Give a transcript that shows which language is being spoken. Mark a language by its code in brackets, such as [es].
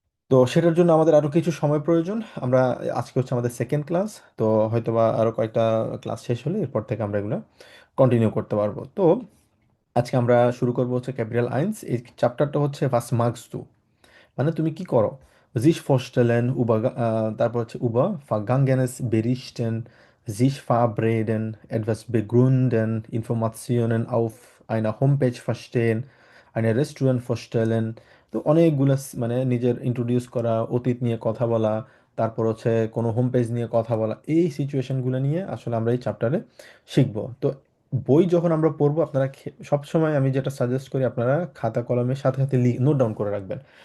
[bn] তো সেটার জন্য আমাদের আরও কিছু সময় প্রয়োজন। আমরা আজকে হচ্ছে আমাদের সেকেন্ড ক্লাস। তো হয়তোবা আরও কয়েকটা ক্লাস শেষ হলে এরপর থেকে আমরা এগুলো কন্টিনিউ করতে পারবো। তো আজকে আমরা শুরু করবো হচ্ছে ক্যাপিটাল আইনস। এই চ্যাপ্টারটা হচ্ছে [de] ফাস মার্কস টু, [bn] মানে তুমি কি করো। [de] sich vorstellen über [bn] তারপর হচ্ছে [de] über Vergangenes berichten, sich verabreden, etwas begründen, Informationen auf einer Homepage verstehen, eine Restaurant vorstellen। [bn] তো অনেকগুলো মানে নিজের ইন্ট্রোডিউস করা, অতীত নিয়ে কথা বলা, তারপর হচ্ছে কোনো হোম পেজ নিয়ে কথা বলা, এই সিচুয়েশনগুলো নিয়ে আসলে আমরা এই চ্যাপ্টারে শিখবো। তো বই যখন আমরা পড়বো, আপনারা সবসময় আমি যেটা সাজেস্ট করি, আপনারা খাতা কলমের সাথে সাথে নোট ডাউন করে রাখবেন।